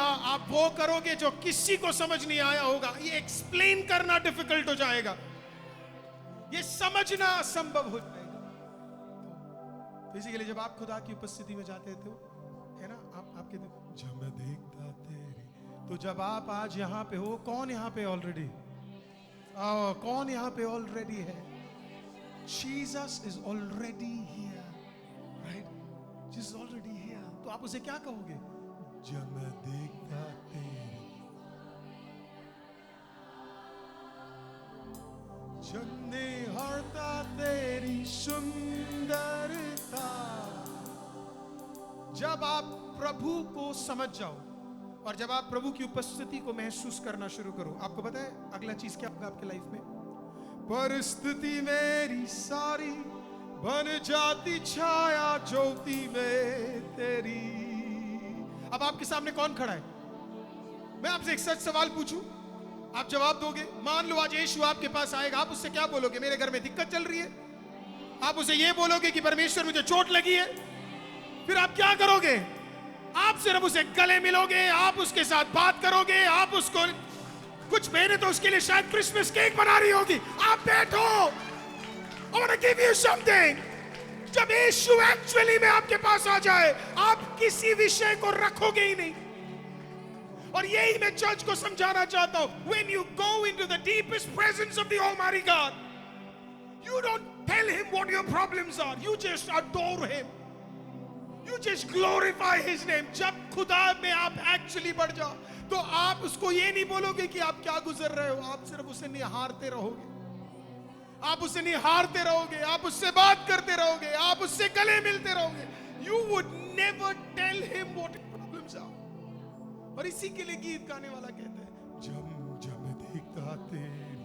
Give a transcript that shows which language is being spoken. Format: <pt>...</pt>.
<hi>आप वो करोगे जो किसी को समझ नहीं आया होगा। ये एक्सप्लेन करना डिफिकल्ट हो जाएगा, ये समझना असंभव हो जाएगा। तो इसी के लिए जब आप खुदा की उपस्थिति में जाते थे, है ना, आप कहते जब मैं देखता तेरी, तो जब आप आज यहाँ पे हो, कौन यहाँ पे ऑलरेडी? कौन यहाँ पे ऑलरेडी है?</hi> <en>Jesus is already here, right? Jesus is already here.</en> <hi>तो आप उसे क्या कहोगे? जब मैं देखता तेरी, जब निहारता तेरी सुंदरता। जब आप प्रभु को समझ जाओ और जब आप प्रभु की उपस्थिति को महसूस करना शुरू करो, आपको पता है अगला चीज क्या होगा आपके लाइफ में? परिस्थिति मेरी सारी बन जाती छाया ज्योति में तेरी। अब आपके सामने कौन खड़ा है? मैं आपसे एक सच सवाल पूछूं, आप जवाब दोगे? मान लो आज यीशु आपके पास आएगा, आप उससे क्या बोलोगे? मेरे घर में दिक्कत चल रही है। आप उसे ये बोलोगे कि परमेश्वर मुझे चोट लगी है? फिर आप क्या करोगे? आप सिर्फ उसे गले मिलोगे, आप उसके साथ बात करोगे, आप उसको कुछ महीने तो उसके लिए शायद क्रिसमस केक बना रही होगी। आप बैठो,</hi> <en>I want to give you something.</en> <hi>जब यीशु एक्चुअली में आपके पास आ जाए, आप किसी विषय को रखोगे ही नहीं। और यही मैं चर्च को समझाना चाहता हूं।</hi> <en>When you go into the deepest presence of the Almighty God, you don't tell him what your problems are. You just adore him. You just glorify his name.</en> <hi>जब खुदा में आप एक्चुअली बढ़ जाओ, तो आप उसको ये नहीं बोलोगे कि आप क्या गुजर रहे हो। आप सिर्फ उसे निहारते रहोगे, आप उसे निहारते रहोगे, आप उससे बात करते रहोगे, आप उससे गले मिलते रहोगे।</hi> <en>You would never tell him what your problems are.</en> <hi>और इसी के लिए गीत गाने वाला कहता है, जब जब मैं देखता तेरी।</hi>